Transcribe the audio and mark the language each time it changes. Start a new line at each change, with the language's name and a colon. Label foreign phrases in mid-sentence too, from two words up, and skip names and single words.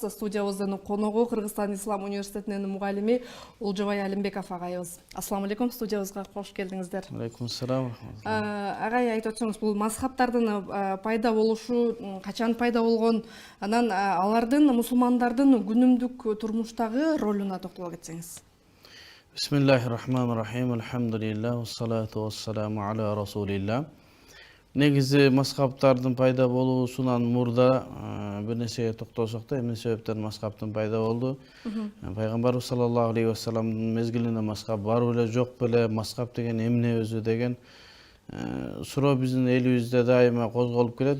Kyrgyz: Студиябыздын коногу Кыргызстан Ислам университетинин мугалими Олжобай Алимбеков агайыбыз.
Arabic: السلام عليكم,
Kyrgyz: студиябызга кош келдиңиздер.
Arabic: عليكم السلام.
Kyrgyz: Агай, айтып өтсөңүз, бул мазхабтардын пайда болушу качан пайда болгон, анан алардын мусулмандардын күнүмдүк турмуштагы ролуна токтоло кетсеңиз.
Arabic: بسم الله الرحمن الرحيم. الحمد لله، والصلاة والسلام على رسول الله.
Kyrgyz: Негизи мазхабтардын пайда болуусунан мурда бир нерсеге токтолсок да, эмне себептен мазхабтын пайда болду? Пайгамбарыбыз
Arabic: صلى الله عليه
Kyrgyz: вассаламдын мезгилинде мазхаб бар беле, жок беле, мазхаб деген эмне өзү деген суроо биздин элибизде дайыма козголуп келет.